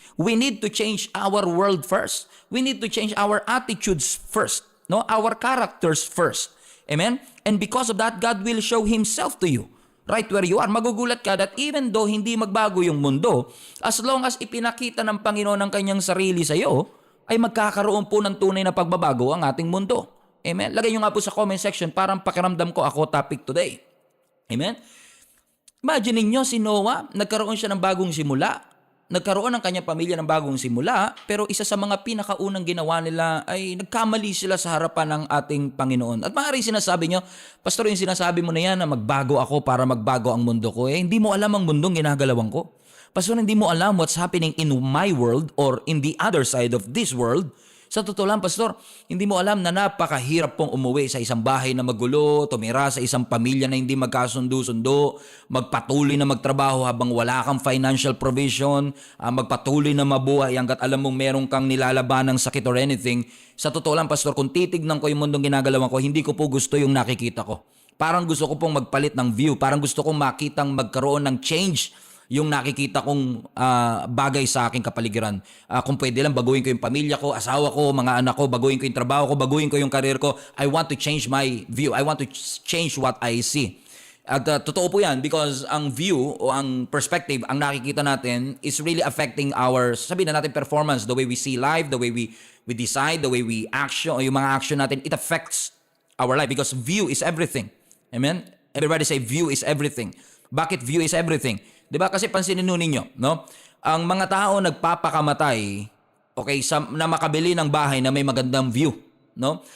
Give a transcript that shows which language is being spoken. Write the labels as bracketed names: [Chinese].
[English] We need to change our world first. We need to change our attitudes first, no? Our characters first. Amen? And because of that, God will show Himself to you. Right where you are. [Filipino] Magugulat ka that even though hindi magbago yung mundo, as long as ipinakita ng Panginoon ang kanyang sarili sa iyo, ay magkakaroon po ng tunay na pagbabago ang ating mundo. Amen? Lagay nyo nga po sa comment section, parang pakiramdam ko ako topic today. Amen? Imagine niyo si Noah, nagkaroon siya ng bagong simula. Nagkaroon ng kanyang pamilya ng bagong simula, pero isa sa mga pinakaunang ginawa nila ay nagkamali sila sa harapan ng ating Panginoon. At maaaring sinasabi nyo, Pastor, yung sinasabi mo na yan na magbago ako para magbago ang mundo ko, hindi mo alam ang mundong ginagalawan ko. [English] Pastor, hindi mo alam what's happening in my world or in the other side of this world. [Filipino] Sa totoo lang, Pastor, hindi mo alam na napakahirap pong umuwi sa isang bahay na magulo, tumira sa isang pamilya na hindi magkasundo-sundo, magpatuloy na magtrabaho habang wala kang financial provision, magpatuloy na mabuhay hanggat alam mong meron kang nilalaban ng sakit or anything. Sa totoo lang, Pastor, kung titignan ko yung mundong ginagalawan ko, hindi ko po gusto yung nakikita ko. Parang gusto ko pong magpalit ng view, parang gusto kong makitang magkaroon ng change yung nakikita kong bagay sa aking kapaligiran. Kung pwede lang, baguhin ko yung pamilya ko, asawa ko, mga anak ko, baguhin ko yung trabaho ko, baguhin ko yung career ko. [English] I want to change my view. I want to change what I see. [Filipino] At totoo po yan [English] because ang view o ang perspective, [Filipino] ang nakikita natin [English] is really affecting our, [Filipino] sabihin na natin, [English] performance, the way we see life, the way we decide, the way we action, [Filipino] o yung mga action natin, [English] it affects our life because view is everything. Amen? Everybody say view is everything. Bakit view is everything? [Filipino] Diba? Kasi pansinin ninyo, no? Ang mga tao nagpapakamatay, okay, na makabili ng bahay na may magandang view, no?